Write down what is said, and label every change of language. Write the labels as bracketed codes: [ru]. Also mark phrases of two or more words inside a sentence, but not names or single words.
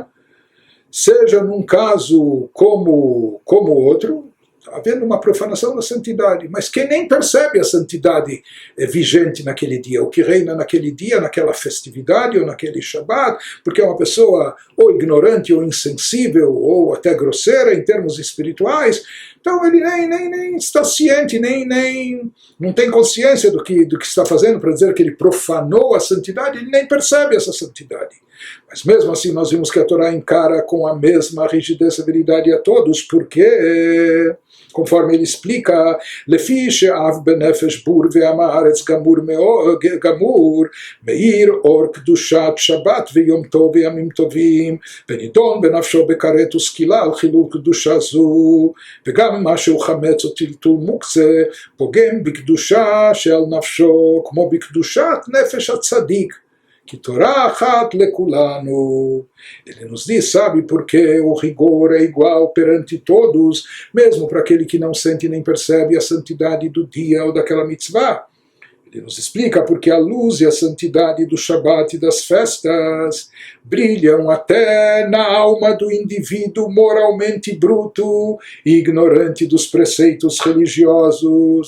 [pt] Seja num caso como outro, havendo uma profanação da santidade, mas quem nem percebe a santidade vigente naquele dia, o que reina naquele dia, naquela festividade ou naquele Shabat, porque é uma pessoa ou ignorante ou insensível ou até grosseira em termos espirituais, então ele nem está ciente, nem não tem consciência do que está fazendo para dizer que ele profanou a santidade, ele nem percebe essa santidade. Mas mesmo assim nós vimos que a Torá encara com a mesma rigidez e severidade a todos, porque, conforme ele explica, [he] לפי שאף בנפש בור ועם הארץ גמור מאיר אור קדושת שבת ויום טוב וימים טובים ונידון בנפשו בכרת וסקילה על חילול קדושה זו וגם מה שהוא חמץ או טלטול מוקצה פוגם בקדושה של נפשו כמו בקדושת נפש הצדיק que תורה אחת לכולנו. [pt] Ele nos diz, sabe, porque o rigor é igual perante todos, mesmo para aquele que não sente nem percebe a santidade do dia ou daquela mitzvah. Ele nos explica porque a luz e a santidade do Shabat e das festas brilham até na alma do indivíduo moralmente bruto e ignorante dos preceitos religiosos.